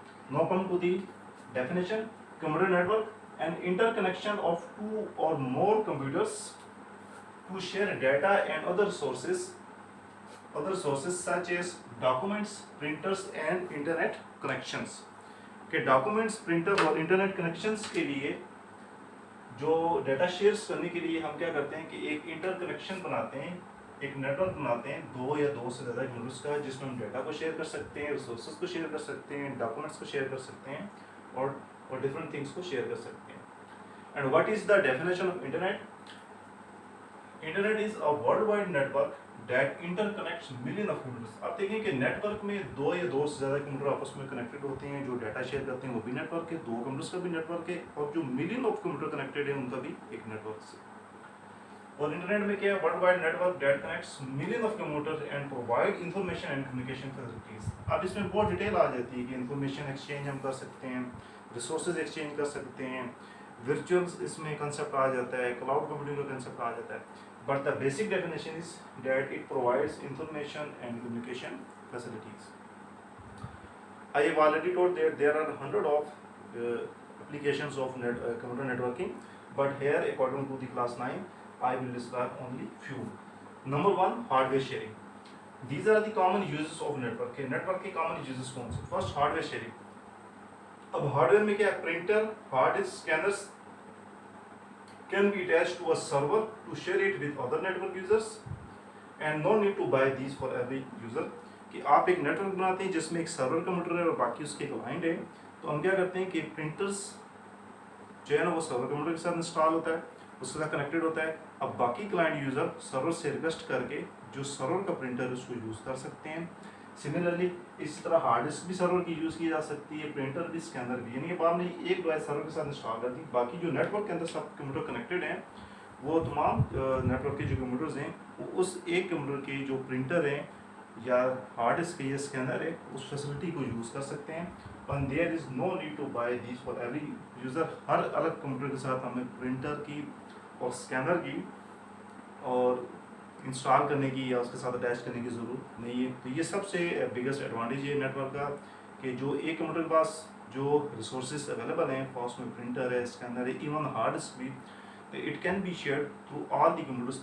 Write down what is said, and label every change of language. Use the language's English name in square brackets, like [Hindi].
[English] Now come to the definition. Computer network, an interconnection of two or more computers to share data and other sources such as documents, printers and internet connections. [Urdu] کہ documents, printer اور internet connections کے لیے جو data shares کرنے کے لیے ہم کیا کرتے ہیں کہ ایک انٹر کنیکشن بناتے ہیں، ایک نیٹ ورک بناتے ہیں دو یا دو سے زیادہ یونٹس کا، جس میں ہم ڈیٹا کو شیئر کر سکتے ہیں، ریسورسز کو شیئر کر سکتے ہیں، ڈاکومنٹس کو شیئر کر سکتے ہیں اور ڈفرینٹ تھنگس کو شیئر کر سکتے ہیں. [English] And what is the definition of internet? Internet is a world wide network that interconnects million of computers. [Urdu] آپ دیکھیں کہ نیٹ ورک میں دو یا دو سے زیادہ کمپیوٹر آپس میں کنیکٹڈ ہوتے ہیں، جو ڈیٹا شیئر کرتے ہیں وہ بھی نیٹ ورک ہے، دو کمپیوٹرس کا بھی نیٹ ورک ہے، اور جو [English] million of computer [Urdu] کنیکٹڈ ہیں ان کا بھی ایک نیٹ ورک سے. اور انٹرنیٹ میں کیا ہے؟ [English] World wide network that connects million of computer and provide information and communication facilities. [Urdu] اب اس میں بہت ڈیٹیل آ جاتی ہے کہ انفارمیشن ایکسچینج ہم کر سکتے ہیں، ریسورسز ایکسچینج کر سکتے ہیں، ورچوئل اس میں کنسیپٹ آ جاتا ہے، کلاؤڈ کمپیوٹنگ کا کنسیپٹ آ جاتا ہے. [English] But the basic definition is that it provides information and communication facilities. I have already told that there are hundred of applications of computer networking, but here according to the class 9, I will describe only few. Number one, hardware sharing. These are the common uses of network. Network کے common uses [Urdu] کون سے؟ [English] First, hardware sharing. [Urdu] اب hardware میں کیا ہے؟ [English] Printer, hard disk, scanners can be attached to a server to share it with other network users, and no need to buy these for every user. [Urdu] کہ آپ ایک net work بناتے ہیں جس میں ایک سرور کمپیوٹر ہے اور باقی اس کے کلائنٹ ہے، تو ہم کیا کرتے ہیں کہ پرنٹرس جو ہے نا وہ سرور کمپیوٹر کے ساتھ انسٹال ہوتا ہے، اس کے ساتھ کنیکٹڈ ہوتا ہے. اب باقی کلائنٹ یوزر سرور سے ریکویسٹ کر کے جو سرور کا پرنٹر ہے اس کو یوز کر سکتے ہیں. سملرلی اسی طرح ہارڈ ڈسک بھی سرور کی یوز کی جا سکتی ہے، پرنٹر بھی، اسکینر بھی. یعنی کہ آپ نے ایک ڈیوائس سرور کے ساتھ انسٹال کر دی، باقی جو نیٹ ورک کے اندر سب کمپیوٹر کنیکٹڈ ہیں وہ تمام نیٹ ورک کے جو کمپیوٹرز ہیں وہ اس ایک کمپیوٹر کے جو پرنٹر ہیں یا ہارڈ ڈسک ہے یا اسکینر ہے اس فیسلٹی کو یوز کر سکتے ہیں. [English] and there is no need to buy these for every user. [Urdu] ہر الگ کمپیوٹر کے ساتھ ہمیں پرنٹر کی اور اسکینر کی اور انسٹال کرنے کی یا اس کے ساتھ اٹیچ کرنے کی ضرورت نہیں ہے. تو یہ سب سے بگیسٹ ایڈوانٹیج ہے نیٹ ورک کا کہ جو ایک کمپیوٹر کے پاس جو ریسورسز اویلیبل ہیں، اس میں پرنٹر ہے، اسکینر ہے، ایون ہارڈ ڈسک بھی، [English] It can be share through all the computers.